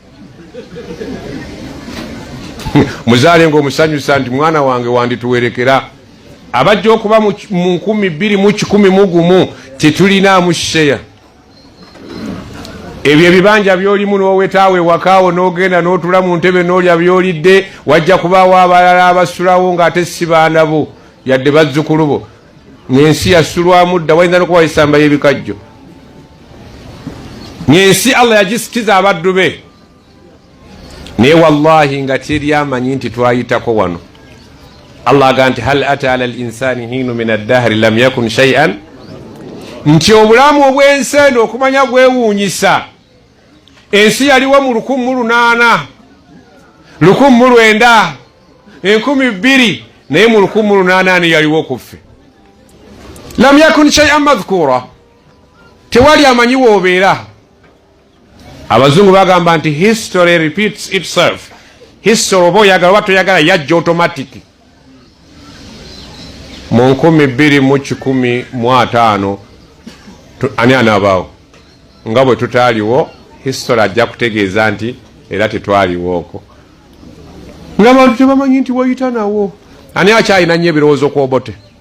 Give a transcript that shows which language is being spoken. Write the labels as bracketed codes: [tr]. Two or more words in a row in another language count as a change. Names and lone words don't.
[lg] muzaale ng'omusanyusa nti mwana wange wandituwerekera abajja okuba mu 2011 tetulinaamu sheya ebyo ebibanja byolimu n'owetaawe wakaawo n'ogenda n'otula mu ntebe n'olya byolidde wajja kubaawo abalala abasulawo ng'ate si baana bo yadde bazzukulu bo ng'ensi yasulwamu dda wayinza n'okuba esamba y'ebikajjo ng'ensi Allah yagisitiza abaddu be naye wallahi nga teri amanyi nti twayitako wano Allah aga nti [ar] هل أتى على الإنسان حين من الدهر لم يكن شيئا [lg] nti obulamu obw'ensi eno okumanya bwewuunyisa ensi yaliwo mu 1800 1900 2000 naye mu 1800 yaliwo kuffe [ar] لم يكن شيئا مذكورا [lg] tewali amanyi woobeera abazungu bagamba nti [en] history repeats itself [lg] history oba oyagala oba toyagala yajja automatic mu 2015 ani anaabaawo nga bwe tutaaliwo history ajja kutegeeza nti era tetwaliwooko ng'abantu tebamanyi nti wayita nawo ani akyalina nnyo ebirowoozo ku Obote